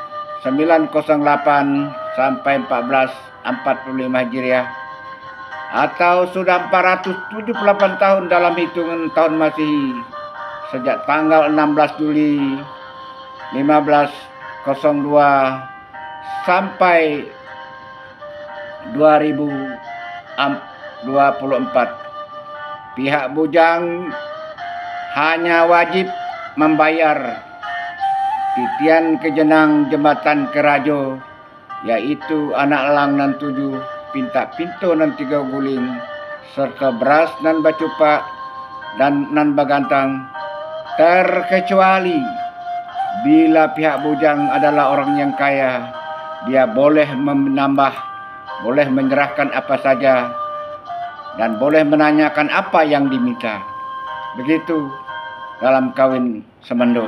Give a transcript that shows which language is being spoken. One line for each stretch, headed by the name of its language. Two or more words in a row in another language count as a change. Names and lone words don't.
Indonesian: sampai 1445 Hijriah, atau sudah 478 tahun dalam hitungan tahun Masehi sejak tanggal 16 Juli 1502 sampai 2024. Pihak bujang hanya wajib membayar titian kejenang jembatan kerajo, yaitu anak elang nan 7, pinta pintu nan 3 guling, serta beras
Minangkabau: nan bacupak dan nan bagantang,
Indonesian: terkecuali bila pihak bujang adalah orang yang kaya. Dia boleh menambah, boleh menyerahkan apa saja, dan boleh menanyakan apa yang diminta. Begitu dalam kawin semendo.